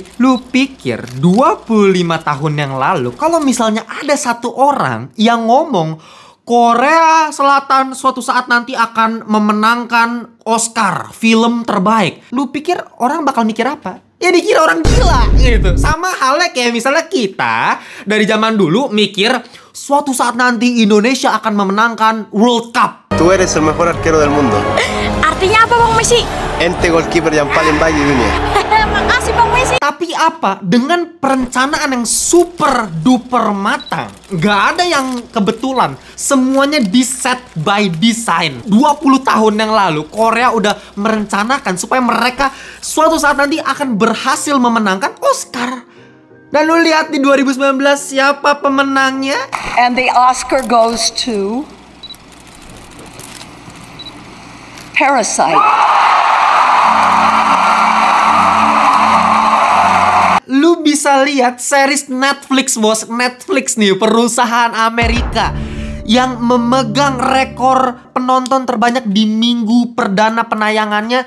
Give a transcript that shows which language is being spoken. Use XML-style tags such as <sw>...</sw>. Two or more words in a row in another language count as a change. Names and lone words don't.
<id>Lu pikir 25 tahun yang lalu, kalau misalnya ada satu orang yang ngomong Korea Selatan suatu saat nanti akan memenangkan Oscar film terbaik, lu pikir orang bakal mikir apa? Ya dikira orang gila gitu. Sama halnya kayak misalnya kita dari zaman dulu mikir suatu saat nanti Indonesia akan memenangkan World Cup.</id> <es>Tú eres el mejor arquero del mundo.</es> <id>Artinya apa Bang Messi? Ente goalkeeper yang paling baik di dunia. makasih Bang Messi. Tapi apa? Dengan perencanaan yang</id> <en>super duper</en> <id>matang, nggak ada yang kebetulan. Semuanya di</id> <en>set by design.</en> <id>20 tahun yang lalu, Korea udah merencanakan supaya mereka suatu saat nanti akan berhasil memenangkan Oscar. Dan lu lihat di 2019 siapa pemenangnya?</id> <en>And the Oscar goes to Parasite.</en> <id>Lu bisa lihat series Netflix, bos. Netflix nih, perusahaan Amerika yang memegang rekor penonton terbanyak di minggu perdana penayangannya.</id>